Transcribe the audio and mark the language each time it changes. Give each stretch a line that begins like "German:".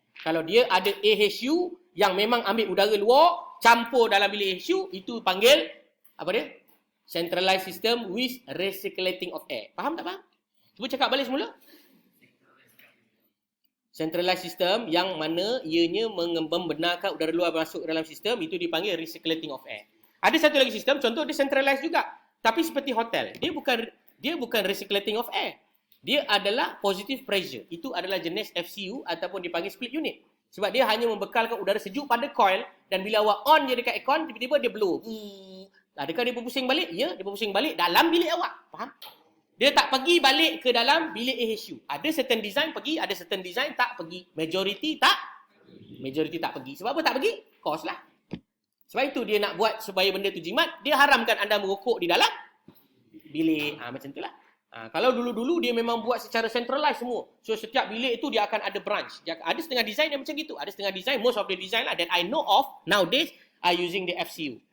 Malay: Kalau dia ada AHU yang memang ambil udara luar, campur dalam bilik AHU, itu panggil, apa dia?
English: Centralized system with recirculating of air.
Malay: Faham tak faham? Cuba cakap balik semula. Centralized system yang mana ianya membenarkan udara luar masuk dalam sistem, itu dipanggil recirculating of air. Ada satu lagi sistem, contoh dia centralized juga. Tapi seperti hotel. Dia bukan recirculating of air. Dia adalah positive pressure. Itu adalah jenis FCU ataupun dipanggil split unit. Sebab dia hanya membekalkan udara sejuk pada coil dan bila awak on je dekat aircon, tiba-tiba dia blow. Adakah dia berpusing balik? Ya, dia berpusing balik dalam bilik awak. Faham? Dia tak pergi balik ke dalam bilik AHU. Ada certain design pergi, ada certain design tak pergi. Majority tak pergi. Sebab apa tak pergi? Cost lah. Sebab itu dia nak buat supaya benda tu jimat, dia haramkan anda merokok di dalam bilik. Macam itulah. Kalau dulu-dulu dia memang buat secara centralized semua. So setiap bilik itu dia akan ada branch. Ada setengah design yang macam gitu. Ada setengah design,
English: most of the design lah that I know of nowadays are using the FCU.